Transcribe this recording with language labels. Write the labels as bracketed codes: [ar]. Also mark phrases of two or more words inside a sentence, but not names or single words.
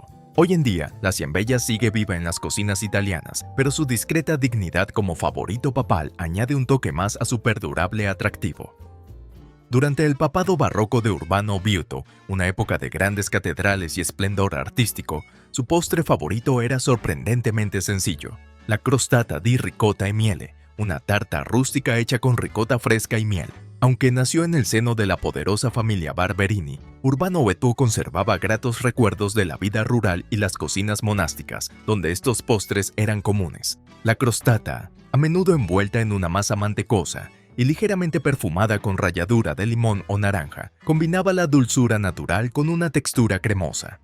[es] Hoy en día, la ciambella sigue viva en las cocinas italianas, pero su discreta dignidad como favorito papal añade un toque más a su perdurable atractivo. Durante el papado barroco de Urbano Viuto, una época de grandes catedrales y esplendor artístico, su postre favorito era sorprendentemente sencillo: la [it] crostata di ricotta e miele, [es] una tarta rústica hecha con ricota fresca y miel. Aunque nació en el seno de la poderosa familia Barberini, Urbano Viuto conservaba gratos recuerdos de la vida rural y las cocinas monásticas, donde estos postres eran comunes. La crostata, a menudo envuelta en una masa mantecosa y ligeramente perfumada con ralladura de limón o naranja, combinaba la dulzura natural con una textura cremosa.